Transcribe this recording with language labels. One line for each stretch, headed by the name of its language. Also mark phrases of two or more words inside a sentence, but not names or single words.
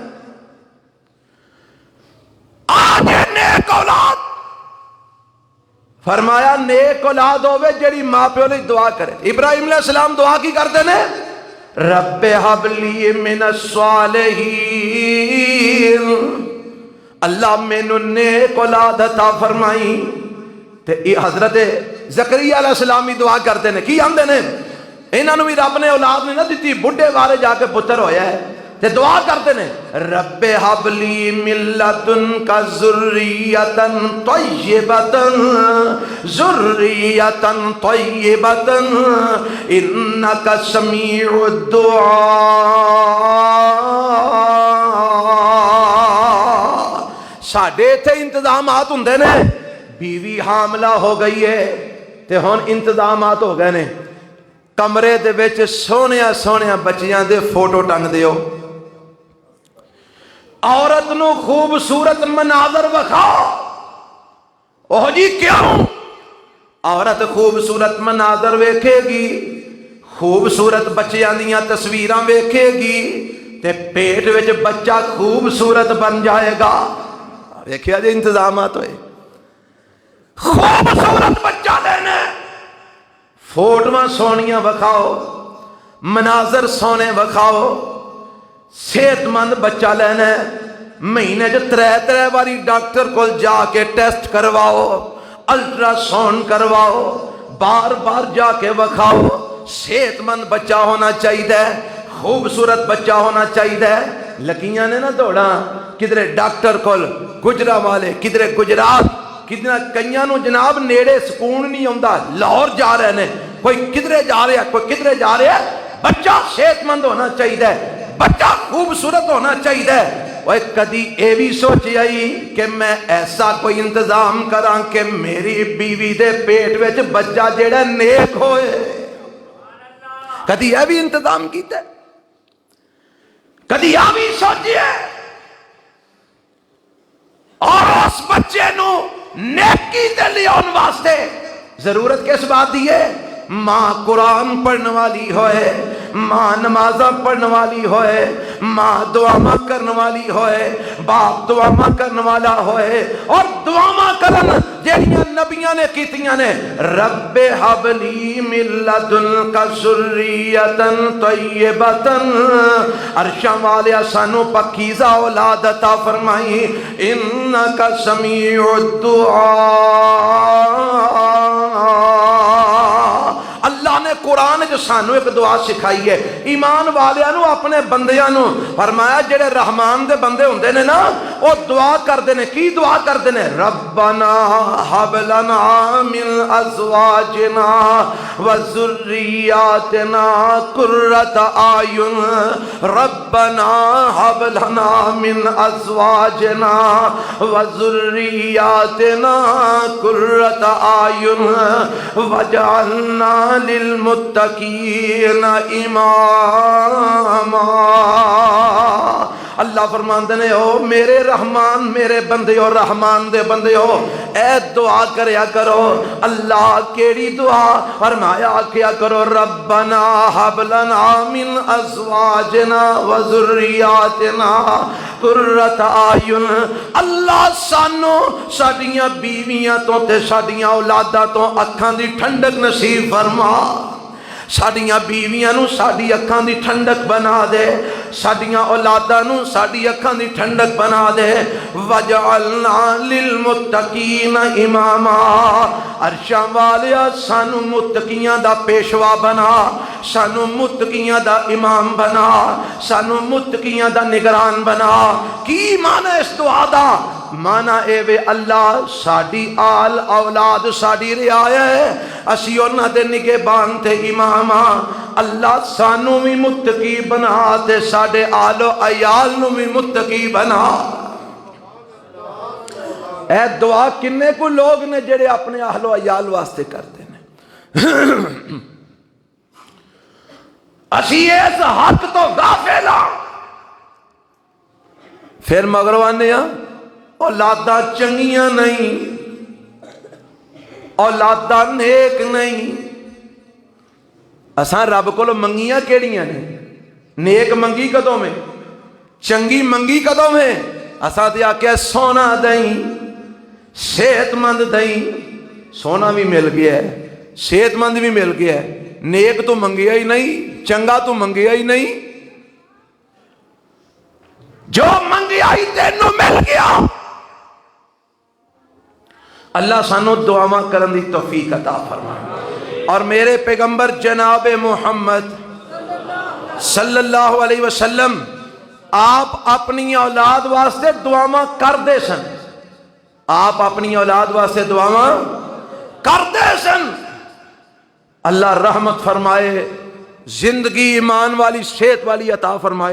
Punjabi: آج نیک اولاد، فرمایا نیک اولاد ہوئے جڑی ماں پیو لئی دعا کرے. ابراہیم علیہ السلام دعا کی کرتے نے؟
Arabic: رب ہب لی من الصالحین،
Punjabi: اللہ مینوں نیک اولاد عطا فرمائی. تے حضرت زکریا علیہ السلام بھی
Urdu: دعا کرتے ہیں.
Punjabi: کی آندے نے؟ انہاں نوں بھی رب نے اولاد نہیں نہ دتی، بڈھے بارے جا کے پتر ہویا ہے تے
Urdu: دعا کرتے ہیں
Arabic: رب ہب لی من لدنک ذریۃ طیبۃ ذریۃ طیبۃ انک سمیع الدعاء.
Punjabi: ساڈے ایتھے انتظامات ہوندے نے، بیوی حاملہ ہو گئی ہے تے ہن انتظامات ہو گئے نے، کمرے دے وچ سونیاں سونیاں بچیاں دے فوٹو ٹنگ دیو، عورت نو خوبصورت مناظر وکھاؤ. اوہ جی کیوں؟ عورت خوبصورت مناظر ویکھے گی، خوبصورت بچیاں دیاں تصویراں ویکھے گی تے پیٹ وچ بچہ خوبصورت بن جائے گا. ویکھیا جی انتظامات ہوئے. خوبصورت بچہ لینا، فوٹواں سونیاں وکھاؤ، مناظر سونے وکھاؤ. صحت مند بچہ لینا، مہینے جو 3 باری ڈاکٹر کو جا کے ٹیسٹ کرواؤ، الٹرا ساؤنڈ کرواؤ، بار بار جا کے وکھاؤ. صحت مند بچہ ہونا چاہیے، خوبصورت بچہ ہونا چاہیے. لکیاں نے نہ دوڑا کدھرے ڈاکٹر کول، گجرا والے کدھرے گجرات، کئیاں نو جناب نیڑے
Urdu: سکون نہیں آتا،
Punjabi: لاہور
Urdu: جا رہے ہیں،
Punjabi: کوئی کدھرے جا رہا ہے، کوئی کدھرے جا رہا ہے. بچہ صحت مند ہونا چاہیے، بچہ خوبصورت ہونا چاہیے. وہ کدی اے بھی سوچی آئی کہ میں ایسا کوئی انتظام کراں کہ میری بیوی دے پیٹ وچ بچہ جیڑا نیک ہوئے؟ کدی اے بھی انتظام کیتا ہے؟ کدی آ بھی سوچی ہے؟ اور اس بچے نو نیکی تے لیاون واسطے ضرورت کس بات دی ہے؟ ماں قرآن پڑھنے والی ہوئے، ماں نمازاں پڑھنے والی ہوئے، ماں دعاواں کرنے والی ہوئے، باپ دعاواں کرنے والا ہوئے. اور دعاواں کرن جہڑیاں نبیاں نے کیتیاں نے،
Arabic: رب ہب لی من لدنک ذریۃ طیبۃ،
Punjabi: عرشاں والیا سانو پاکیزہ اولاد عطا فرمائی.
Arabic: انک سمیع الدعاء،
Punjabi: اللہ نے نے قرآن جو سانو ایک دعا سکھائی ہے ایمان والیاں نو اپنے بندیاں نو فرمایا جڑے رحمان دے بندے ہوندے نے نا وہ دعا کردے نے کی دعا کردے نے
Arabic: ربنا حب لنا من ازواجنا وذریاتنا قرۃ اعین ربنا حب لنا من ازواجنا وذریاتنا قرۃ اعین وجعلنا للمتقین اماما۔
Punjabi: اللہ فرماندے نے او میرے رحمان میرے بندے ہو رحمان دے بندے ہو اے دعا کریا کرو اللہ کیڑی دعا فرمایا کیا کرو
Arabic: ربنا حب لنا من ازواجنا وذریاتنا قرۃ اعین
Punjabi: اللہ سانو ساڈیاں بیویاں تو تے ساڈیاں اولاداں تو اکھاں دی ٹھنڈک نصیب فرما ساڈیاں بیویاں نو ساڈی اکھاں دی ٹھنڈک بنا دے ساڈیاں اولاداں نو ساڈی اکھاں دی ٹھنڈک بنا دے
Arabic: وجعلنا للمتقین اماما
Punjabi: عرشاں والیا سانو متقیاں دا پیشوا بنا سانو متقیاں دا امام بنا سانو متقیاں دا نگران بنا کی معنی اس دعا دا مانا اے وے اللہ ساڈی آل اولاد ساڈی رعایا ہے اسی انہاں دے نگہبان تے امام اللہ سانو بھی متقی بنا تے ساڈے آل و عیال نو بھی متقی بنا۔ اے دعا کنے کو لوگ نے جڑے اپنے اہل و عیال واسطے
Urdu: کرتے ہیں
Punjabi: اسی اس حق تو غافل ہاں پھر مگروانے ہاں اولاداں چنگیاں نہیں اولاداں نیک نہیں اساں رب کو منگیاں کیڑیاں نے نیک منگی کدوں میں چنگی منگی کدوں میں اساں تے آکھیا سونا دیں صحت مند دیں سونا بھی مل گیا ہے صحت مند بھی مل گیا ہے نیک تو منگیا ہی نہیں چنگا تو منگیا ہی نہیں جو منگیا ہی تینوں مل گیا۔ اللہ سانو دعاواں کرن دی توفیق عطا فرمائے اور میرے پیغمبر جناب محمد صلی اللہ علیہ وسلم آپ اپنی اولاد واسطے دعاواں کر دے سن آپ اپنی اولاد واسطے دعاواں کر دے سن اللہ رحمت فرمائے زندگی ایمان والی صحت والی عطا فرمائے۔